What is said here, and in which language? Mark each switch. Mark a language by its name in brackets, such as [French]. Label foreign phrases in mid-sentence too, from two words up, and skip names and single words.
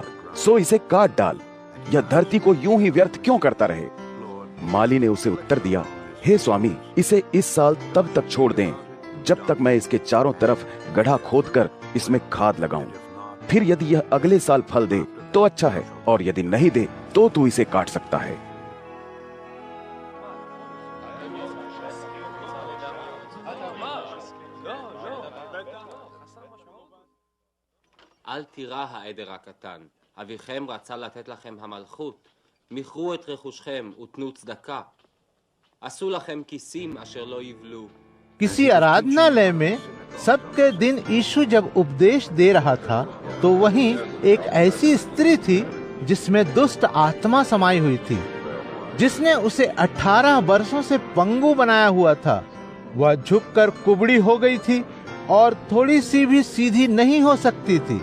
[Hindi] सो इसे काट डाल, यह धरती को यूं ही व्यर्थ क्यों करता रहे? माली ने उसे उत्तर दिया, हे स्वामी, इसे इस साल तब तक छोड़ दें जब तक मैं इसके चारों तरफ गड्ढा खोदकर इसमें खाद लगाऊं। फिर यदि यह अगले साल फल दे तो अच्छा है, और यदि नहीं दे तो तू इसे काट सकता है। [Hebrew] אל תירא העדר הקטן, אביכם רצה לתת לכם המלכות, מכרו את רכושכם ותנו צדקה. עשו לכם כיסים אשר לא יבלו. [Hindi] किसी आराधनालय में सबके दिन यीशु जब उपदेश दे रहा था तो वहीं एक ऐसी स्त्री थी जिसमें दुष्ट आत्मा समाई हुई थी, जिसने उसे 18 वर्षों से पंगु बनाया हुआ था। वह झुककर कुबड़ी हो गई थी और थोड़ी सी भी सीधी नहीं हो सकती थी।